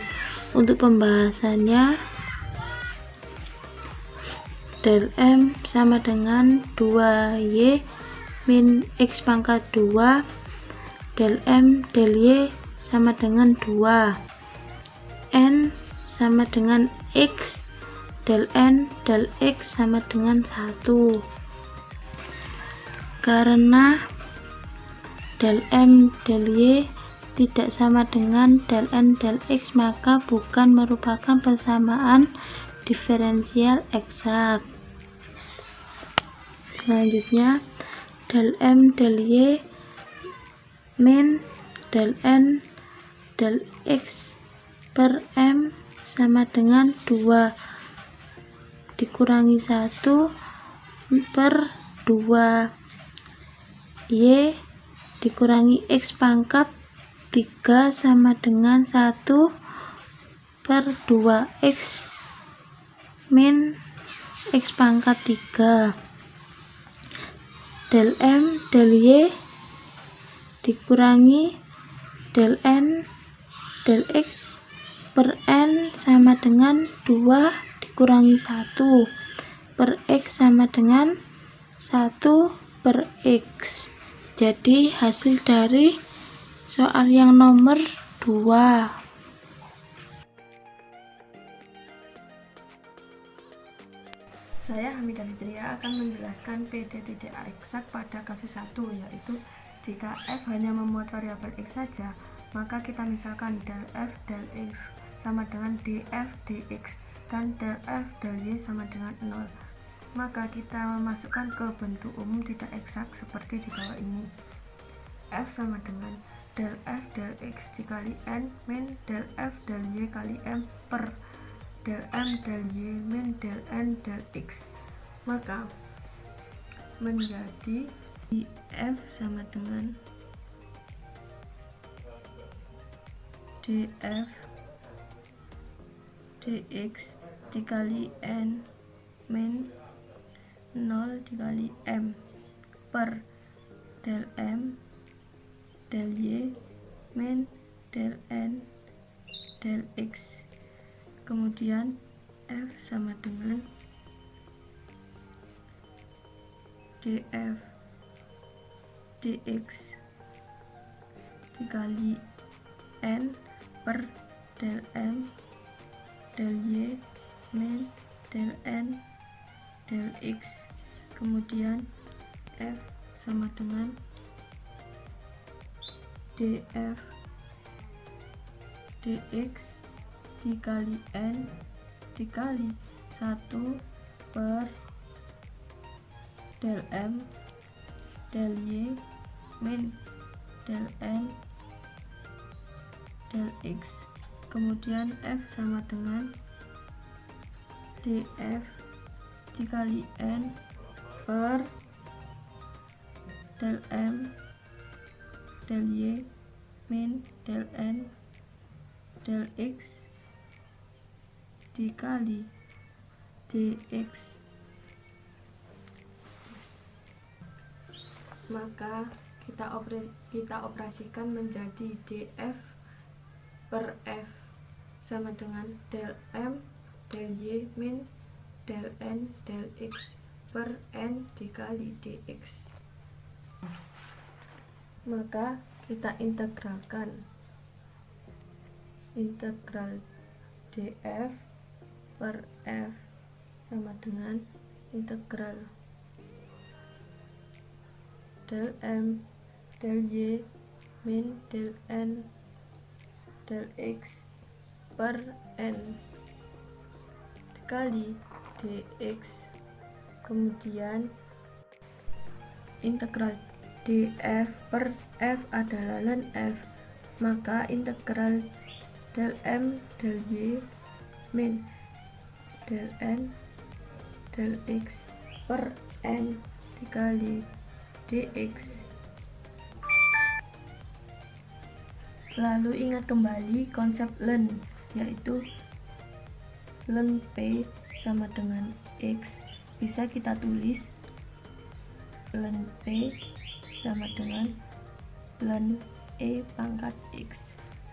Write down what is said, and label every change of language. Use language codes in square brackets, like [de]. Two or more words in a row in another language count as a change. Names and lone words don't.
[id] Untuk pembahasannya, del M sama dengan 2y min X pangkat 2, del M del Y sama dengan 2, N sama dengan X, del N del X sama dengan 1. Karena del M del Y tidak sama dengan del N del X, maka bukan merupakan persamaan diferensial eksak. Selanjutnya, del M del Y min del N del X per M sama dengan 2 dikurangi 1 per 2 Y dikurangi X pangkat 3 sama dengan 1 per 2X min X pangkat 3. Del M del Y dikurangi del N del X per N sama dengan 2 dikurangi 1 per X sama dengan 1 per X. Jadi hasil dari soal yang nomor 2. Saya Hamidah Fitria akan menjelaskan PD tidak eksak pada kasus 1, yaitu jika F hanya memuat variabel X saja, maka kita misalkan del F del X sama dengan dF dx dan del F del Y sama dengan 0. Maka kita memasukkan ke bentuk umum tidak eksak seperti di bawah ini. F sama dengan del F del X dikali N min del F del Y kali M per del M del Y min del N del X. Maka menjadi F sama dengan dF dx dikali N min 0 dikali M per del M del Y min del N del X. Kemudian F sama dengan dF dx dikali N per del M del Y min del N del X. Kemudian F sama dengan dF dx dikali N dikali 1 per del M del Y min del N del X. Kemudian F sama dengan dF dikali N per del M del Y min del N del X dikali dx. Maka kita operasikan menjadi dF per F sama dengan del M del Y min del N del X per N dikali dx. Maka kita integralkan. Integral dF per F sama dengan integral del M del Y min del N del X per N dikali dx. Kemudian integral dF per F adalah ln F, maka integral del M del Y min del N del X per N dikali dx. Lalu ingat kembali konsep ln, yaitu ln P sama dengan X. Bisa kita tulis ln P sama dengan ln E pangkat X.